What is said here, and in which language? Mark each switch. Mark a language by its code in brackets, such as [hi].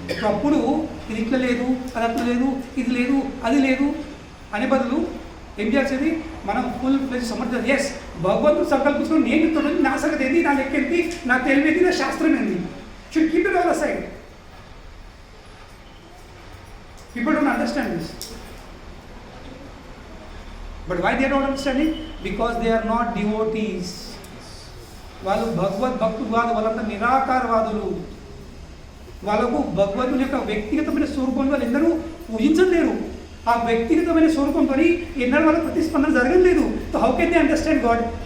[te] అప్పుడు ఇది ఇట్లా లేదు, అది అట్లా లేదు, ఇది లేదు, అది లేదు అనే బదులు ఏం చేయాల్సింది? మనం ఫుల్ ప్లేస్ సమర్థం. ఎస్, భగవంతుడు సంకల్పించుకొని నేను ఇస్తున్నాను, నా సంగతి ఏంది, నా లెక్క ఏంటి, నా తెలివి ఏంటి, నా శాస్త్రం ఏంది. [en] Should keep it all aside. People don't understand this. But why they don't understand it? Because they are not devotees. [te] వాళ్ళు భక్తులు కాదు, వాళ్ళంతా నిరాకారవాదులు. వాళ్ళకు భగవంతుని యొక్క వ్యక్తిగతమైన స్వరూపంలో వాళ్ళు ఎందరూ పూజించలేరు. ఆ వ్యక్తిగతమైన స్వరూపంతో ఎన్నడూ వాళ్ళ ప్రతిస్పందన జరగలేదు. [en] So how can they understand God?